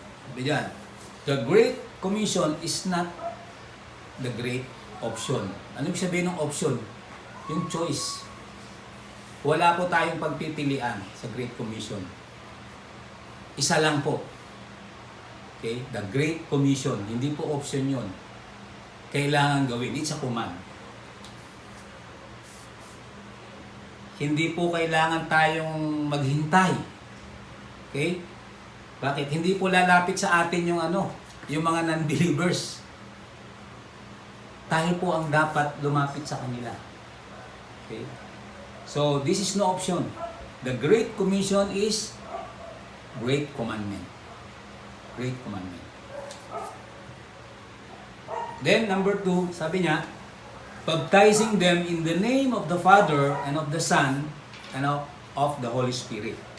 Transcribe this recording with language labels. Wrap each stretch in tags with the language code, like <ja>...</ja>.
<tl>Sabi dyan,</tl> <en>the Great Commission is not the great option.</en> <tl>Ano yung sabihin ng option? Yung choice. Wala po tayong pagpipilian sa Great Commission. Isa lang po. Okay? The Great Commission. Hindi po option yun. Kailangan gawin.</tl> <en>It's a command.</en> <tl>Hindi po kailangan tayong maghintay. Okay? Bakit? Hindi po lalapit sa atin yung yung mga non-believers. Tayo po ang dapat lumapit sa kanila.</tl> <en>Okay? So, this is no option. The Great Commission is Great Commandment. Great Commandment. Then, number 2,</en> <tl>sabi niya,</tl> <en>baptizing them in the name of the Father and of the Son and of the Holy Spirit.</en>